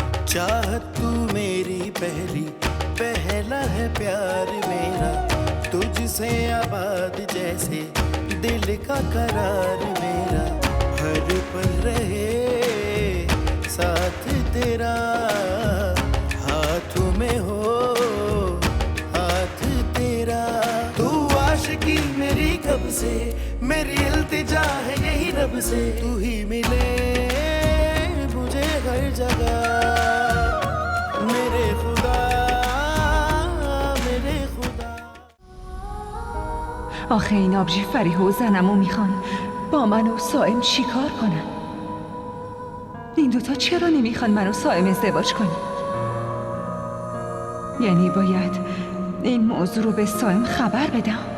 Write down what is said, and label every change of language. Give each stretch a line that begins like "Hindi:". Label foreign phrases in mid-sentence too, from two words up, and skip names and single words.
Hindi: चाहत तू मेरी पहली, पहला है प्यार मेरा, तुझसे आबाद जैसे दिल का करार मेरा, हर पल रहे साथ तेरा, हाथों में हो हाथ तेरा। तू आशिकी मेरी कब से, मेरी इल्तिजा है यही रब से, तू ही मिले मुझे हर जगह मेरे खुदा, मेरे खुदा.
Persian: آخه این آبجی فریحه و زنمو میخوان با من و سائم چیکار کنن؟ این دوتا چرا نمیخوان من و سائم ازدواج کنیم؟ یعنی باید این موضوع رو به سائم خبر بدم.